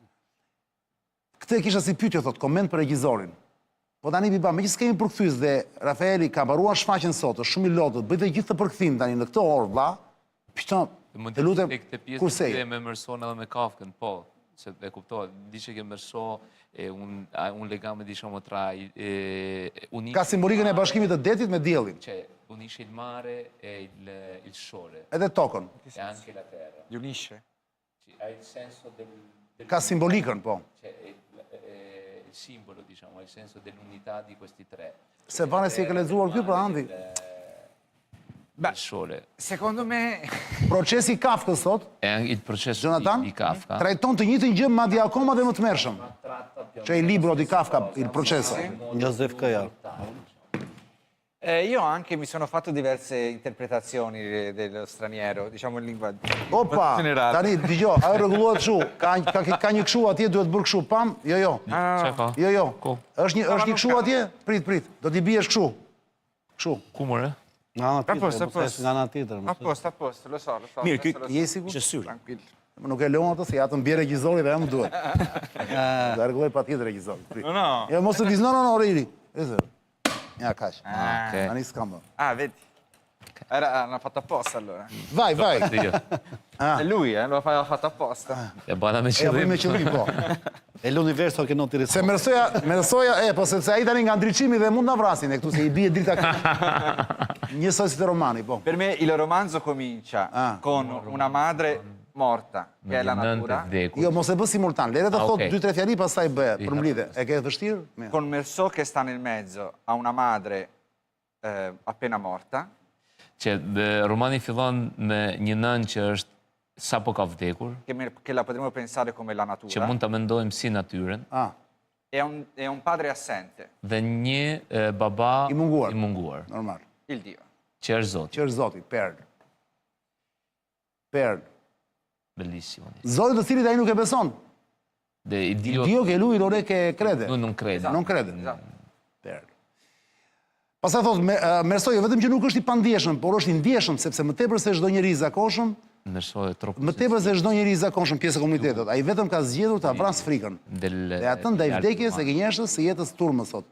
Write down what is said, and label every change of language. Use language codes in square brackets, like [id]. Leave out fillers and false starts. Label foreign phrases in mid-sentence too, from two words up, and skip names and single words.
[sq] Këtë e kisha si pyetje thot, koment për regjizorin. Po tani Biba, meqenëse kemi përkthyes dhe Rafaeli ka mbaruar shfaqjen sot, është shumë i lodhur, bëjtë gjithë të përkthim tani në këtë orë, vlla. Të lutem, kurse me Merson edhe me Kafkën, po, se e kuptoj, [it] dice che Merson è un legame, diciamo, tra [sq] ka simbolikën e bashkimit të detit me diellin. [it] Cioè, unisce il mare e il sole. [sq] Edhe tokën. [it] E anche la terra. Li unisce? Ha il senso del [sq] Ka simbolikën, po. [it] Cioè, il simbolo, diciamo, ha il senso dell'unità di questi tre. [sq] Se vane si e ka lexuar ky për Andi. [it] Il sole. Secondo me... [sq] Procesi i Kafkës sot, [it] Il processo Jonathan, di Kafka. [sq] trajton të njëjtën gjë madje akoma dhe më të tmerrshëm. [it] Cioè il libro di Kafka, il processo. Joseph Kaja. Io anche mi sono fatto diverse interpretazioni dello straniero, diciamo in lingua Opa, generale. [sq] tani dëgjoj, ajo rregullohet kështu. Ka një kështu atje, duhet bërë kështu. Pam? Jo. Çfarë ka? Jo. Është një kështu atje? Prit. Do t'i biesh kështu. Kështu. Ku more? Nga ana tjetër, [it] posto, [sq] mos thashë nga ana tjetër. [it] A posto, lo so. [sq] Mirë, [it] adesso lo so. [sq] Je sigur? Ishte syri. [it] Tranquillo. [sq] Nuk e leon ato, se ja të mbje regjizori dhe ja më duhet. Dhe argëlloj pa tjetër regjizori. [it] No. [sq] Ja, mos të viz, no, riri. Ja, kaq. Ok. Tani s'kam më. [it] Ah, vedi. L'ha fatto apposta allora. [sq] Vaj. [it] È lui, l'ha fatto apposta. [sq] E bana me E bëj me qëllim. qëllim, po. [it] E l'universo che non ti [sq] Se [it] risponde. [sq] mërsoja, po sepse ai tani nga ndriçimi dhe mund na vrasin e këtu se i bie drita njësoj si të romani, po. [it] Per me il romanzo comincia Ah. con una madre morta, che è la natura, [sq] Jo, mos e bë simultan. Lere të Ah, thot okay. 2-3 fjali, pastaj bëhet për mblidhe. E ke vështirë? Mirë. [it] con Meursault che sta nel mezzo, ha una madre appena morta, [sq] Që romani fillon me një nën që është sapo ka vdekur, [it] che la potremmo pensare come la [sq] që natura, mund ta mendojmë si natyrën, Ah, [it] e un padre assente, [sq] dhe një baba I munguar. i munguar, normal. [it] il Dio. [sq] që është Zoti. Që është Zoti, Perl. [it] Bellissimo. [sq] Zoti të cilit ai nuk e beson. Dhe Dio [it] Dio che lui non è che crede. lui non crede. Non crede. Esatto. [sq] Perl. Pastaj thot, Mersoj, vetëm që nuk është i pandjeshëm, por është i ndjeshëm, sepse më tepër se çdo njeri i zakonshëm, Ndërsohet troppo. më tepër se çdo njeri i zakonshëm pjesë e komunitetit, ai vetëm ka zgjedhur ta vras frikën. Dhe atë ndaj vdekjes e gënjeshtës së jetës turmës sot.